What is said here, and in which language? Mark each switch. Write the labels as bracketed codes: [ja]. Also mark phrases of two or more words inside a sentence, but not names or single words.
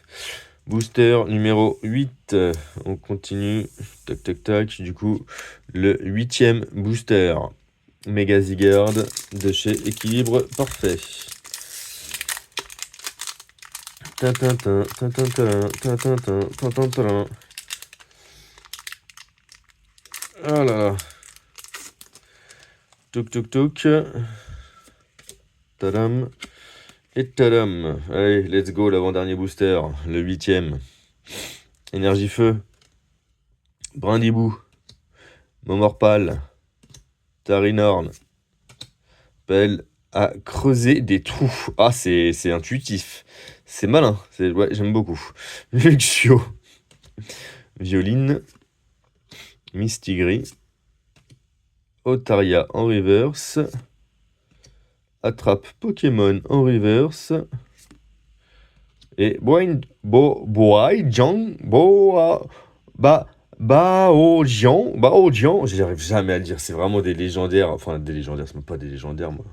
[fr] Booster numéro 8, on continue, tac, du coup, le 8e booster, Mega Zygarde de chez Équilibre Parfait. Tintintin, tintintin, tintintin, tintintin. Oh là là. Touk touk touk. Tadam. Et tadam. Allez, [en] let's go, [fr] l'avant-dernier booster. Le 8ème. Énergie feu. Brindibou. Momorpal. Tarinorn. Pelle à creuser des trous. Ah, c'est intuitif. C'est malin. Ouais, j'aime beaucoup. Luxio. Violine. Mistigris. Otaria en reverse. Attrape Pokémon en reverse. Et Baojian, j'arrive jamais à le dire, c'est vraiment des légendaires, enfin des légendaires, c'est même pas des légendaires moi.